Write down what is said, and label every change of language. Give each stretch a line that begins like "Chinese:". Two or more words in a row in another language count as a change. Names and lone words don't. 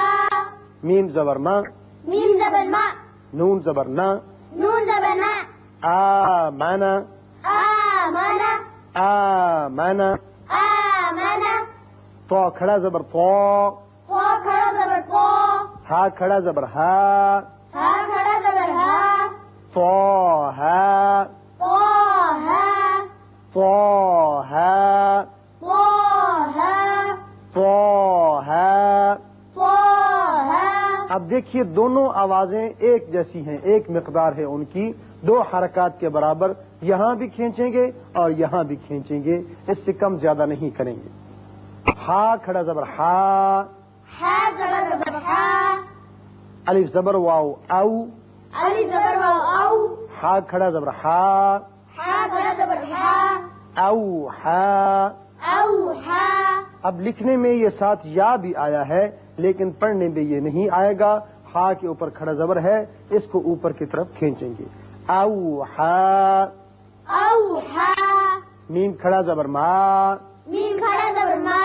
Urdu: میم زبر ما، میم زبر ما، نون زبر نا، نون زبر نا، آ مانا، آ مانا، آ مانا۔ آ مانا، تو کھڑا زبر تو، تو کھڑا زبر تو، ہا کھڑا زبر ہا، ہا کھڑا زبر ہا، تو ہا، تو ہے، تو ہا، تو ہے، تو ہا۔ تو ہے۔ اب دیکھیے دونوں آوازیں ایک جیسی ہیں، ایک مقدار ہے ان کی، دو حرکات کے برابر، یہاں بھی کھینچیں گے اور یہاں بھی کھینچیں گے، اس سے کم زیادہ نہیں کریں گے۔ ہا کھڑا زبر ہا، ہا زبر زبر ہا، الف زبر واو او، الف زبر واو او، ہا کھڑا زبر ہا، ہا کھڑا زبر ہا، او ہا۔ او ہا۔ اب لکھنے میں یہ ساتھ یا بھی آیا ہے لیکن پڑھنے میں یہ نہیں آئے گا۔ ہا کے اوپر کھڑا زبر ہے، اس کو اوپر کی طرف کھینچیں گے۔ او ہا۔ او ہا۔ میم کھڑا زبر ما، میم کھڑا زبر ما،